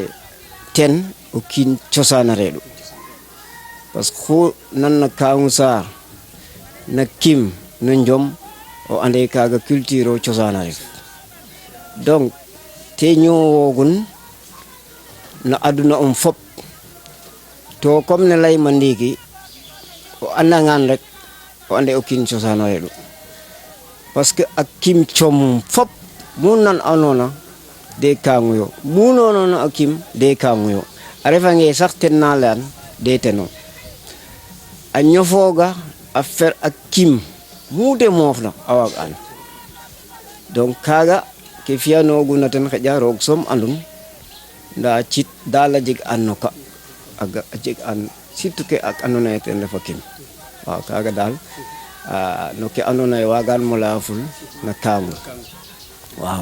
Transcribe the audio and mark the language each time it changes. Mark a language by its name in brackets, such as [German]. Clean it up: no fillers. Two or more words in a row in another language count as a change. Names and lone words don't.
[Serer] ten o kiin cosaan a reɗu [French] parce que [Serer] xu nanna Kangou Sarr na kim no njom o ande kaga culture o cosaan a ref donc te ñowogun na aduna fop to comme ne layma ndiki o andangan rek o ande o kiin cosaan a reɗu [French] parce que [Serer] a kim com fop mu nan anona de Kangou yo mu nonona a kim de Kangou yo a refange sax ten na leyan de teno a ñofoga a fer a kim mu de moof na a waag an donc kaga ke fiyanoguna ten xeƴa roog soom andun nda cit dal a jeg an no ka a jeg an surtout ke ak andona ye ten refa kim waaw kaga dal no ke andona ye wagan mo leya ful na Kangou waaw